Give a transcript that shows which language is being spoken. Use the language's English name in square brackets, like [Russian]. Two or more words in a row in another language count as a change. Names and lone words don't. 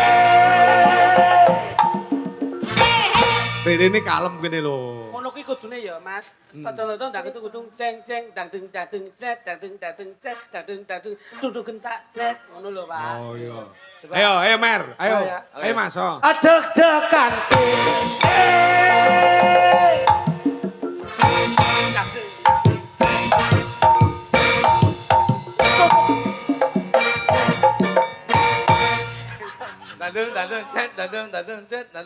[Javanese] Rene kalem kene lho. Ngono kuwi kudune ya, Mas. Tonton-tonton ndang kutung ceng dang ding cet dang ding cet dang ding duduk gentak cet ngono lho, Pak. Oh iya. Coba. Ayo Mer, ayo. Oh, ya. Ayo Mas. Oh. Deg-degan, Dik. Dadung cet.